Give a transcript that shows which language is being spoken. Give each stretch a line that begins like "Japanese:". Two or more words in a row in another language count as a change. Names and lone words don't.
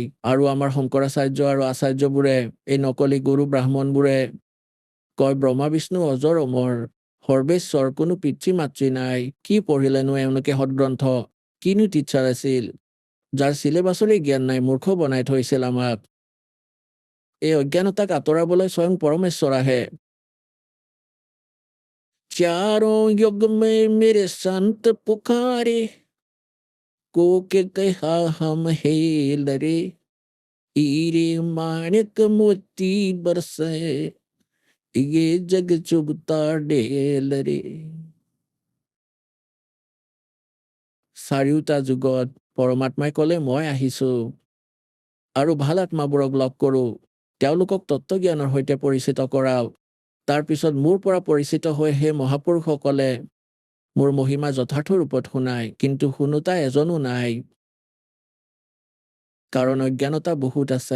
Assamese: আৰু আমাৰ শংকৰাচাৰ্য আৰু আচাৰ্যবোৰে, এই নকলি গুৰু ব্ৰাহ্মণবোৰে কয় ব্ৰহ্মা বিষ্ণু অজৰ অমৰ, সৰ্বেশ্বৰ, কোনো পিতৃ মাতৃ নাই। কি পঢ়িলেনো এওঁলোকে সদগ্ৰন্থ? কিনো টিচাৰ আছিল? যাৰ চিলেবাছৰে জ্ঞান নাই, মূৰ্খ বনাই থৈছিল আমাক। এই অজ্ঞানতাক আঁতৰাবলৈ স্বয়ং পৰমেশ্বৰ আহে।
Hindi: चारों युग में मेरे संत पुकारे, को के कहा हम हे लरे, हीरे माणिक मोती बरसे, ये जग चुगता ढेल रे।
Assamese: চাৰিওটা যুগত পৰমাত্মাই ক'লে মই আহিছো আৰু ভাল আত্মাবোৰক লগ কৰো, তেওঁলোকক তত্ত্বজ্ঞানৰ সৈতে পৰিচিত কৰাও। তাৰপিছত মোৰ পৰা পৰিচিত হৈ সেই মহাপুৰুষসকলে মোৰ মহিমা যথাৰ্থ ৰূপত শুনায়, কিন্তু শুনোতা এজনো নাই, কাৰণ অজ্ঞানতা বহুত আছে।